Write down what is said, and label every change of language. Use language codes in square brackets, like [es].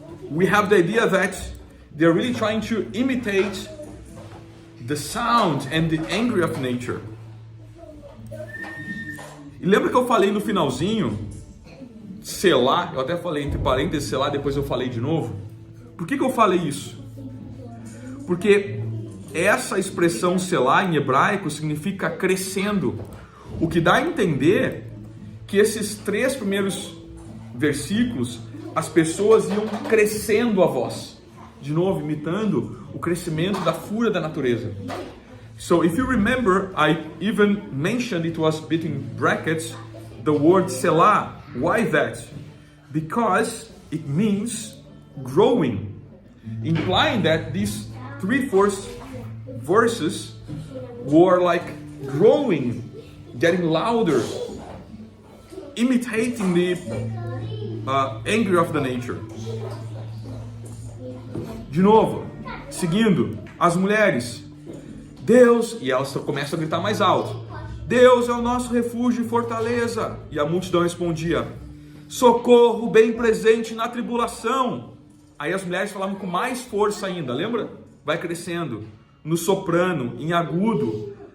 [en] We have the idea that they're really trying to imitate the sound and the anger of nature. [pt] E lembra que eu falei no finalzinho, Selá, eu até falei entre parênteses Selá, depois eu falei de novo. Por que eu falei isso? Porque essa expressão Selá em hebraico significa crescendo, o que dá a entender que esses 3 primeiros versículos, as pessoas iam crescendo a voz, de novo imitando o crescimento da fúria da natureza. [en] So if you remember, I even mentioned it was between brackets the word Selah. Why that? Because it means growing, implying that these 3 first verses were like growing, getting louder, imitating the anger of the nature. [pt] De novo, seguindo, as mulheres, Deus, e elas começam a gritar mais alto, Deus é o nosso refúgio e fortaleza. E a multidão respondia, socorro bem presente na tribulação. Aí as mulheres falavam com mais força ainda, lembra? Vai crescendo, no soprano, em agudo.